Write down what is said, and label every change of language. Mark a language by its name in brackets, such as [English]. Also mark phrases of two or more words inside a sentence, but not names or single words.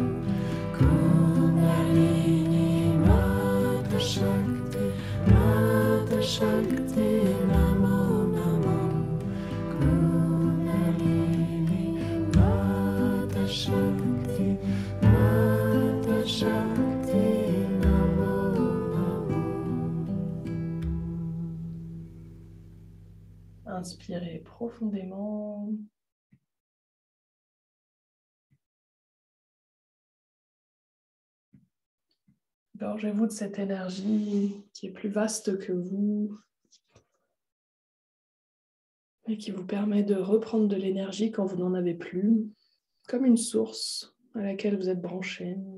[Sanskrit] Kundalini Mata Shakti, Mata Shakti, Namo Namo. Kundalini Mata Shakti, Mata Shakti, Namo Namo. [French] Inspirez profondément. Gorgez-vous de cette énergie qui est plus vaste que vous et qui vous permet de reprendre de l'énergie quand vous n'en avez plus, comme une source à laquelle vous êtes branché.